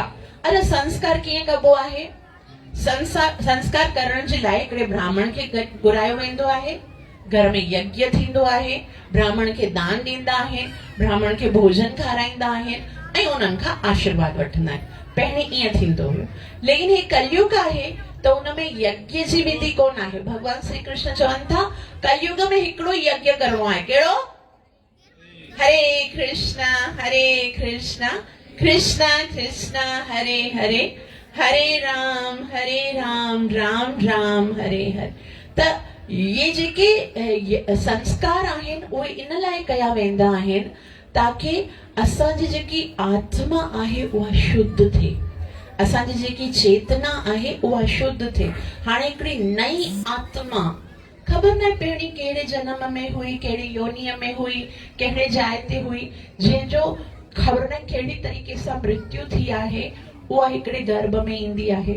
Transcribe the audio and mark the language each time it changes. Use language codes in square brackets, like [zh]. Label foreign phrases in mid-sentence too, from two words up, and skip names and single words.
[sd] अरे संस्कार कीअं कबो आहे? संस्कार करण जे लाइ हिकिड़े ब्राह्मण खे घुरायो वेंदो आहे, घर में यज्ञ थींदो आहे, ब्राह्मण खे दान ॾींदा आहिनि, ब्राह्मण खे भोजन खाराईंदा आहिनि ऐं उन्हनि खां आशीर्वाद वठंदा आहिनि। पहिरीं ईअं थींदो हुयो, लेकिन हे कलयुग आहे त उन में यज्ञ जी विधि कोन आहे। भगवान श्री कृष्ण चवनि था कलयुग में हिकिड़ो यज्ञ करणो आहे। कहिड़ो? [sa] हरे कृष्णा कृष्ण कृष्ण हरे हरे, हरे राम राम राम हरे हरे। [sd] त ये जेके संस्कार आहिनि उहे इन लाइ कया वेंदा आहिनि ताकि असांजी जेकी आत्मा आहे उहा शुद्ध थिए, असांजी जेकी चेतना आहे उहा शुद्ध थिए। हाणे हिकिड़ी नई आत्मा, ख़बर न पहिरीं कहिड़े जन्म में हुई, कहिड़ी योनीअ में हुई, कहिड़े जाइ ते हुई, जंहिंजो ख़बर न कहिड़ी तरीक़े सां मृत्यु थी आहे, उहा हिकिड़े गर्भ में ईंदी आहे।